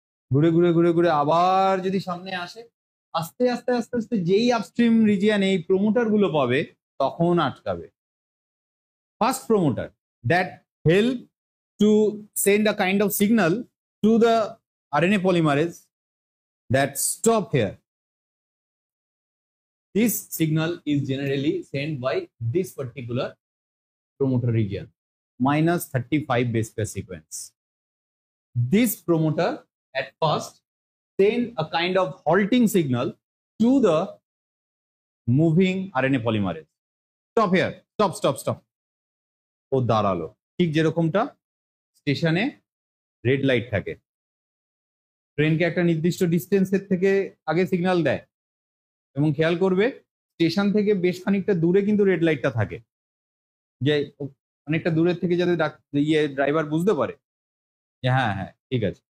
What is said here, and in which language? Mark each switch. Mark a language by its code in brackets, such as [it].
[bn] ঘুরে ঘুরে ঘুরে ঘুরে আবার যদি সামনে আসে, আস্তে আস্তে আস্তে আস্তে যেই আপস্ট্রিম রিজিয়ন এই প্রমোটার গুলো পাবে তখন আটকাবে। [en] First promoter that help to send a kind of signal to the RNA polymerase that stop here. This signal is generally sent by this particular promoter region, -35 base pair sequence. This promoter at first send a kind of halting signal to the moving RNA polymerase. Stop here, stop, stop, stop. [bn] ও দাঁড়ালো, ঠিক যেরকমটা স্টেশনে red light থাকে, ট্রেনকে একটা নির্দিষ্ট ডিস্টেন্সের থেকে আগে signal দেয়, এবং খেয়াল করবে স্টেশন থেকে বেশ খানিকটা দূরে কিন্তু রেড লাইটটা থাকে, যে অনেকটা দূরের থেকে যাতে ড্রাইভার বুঝতে পারে যে হ্যাঁ হ্যাঁ ঠিক আছে।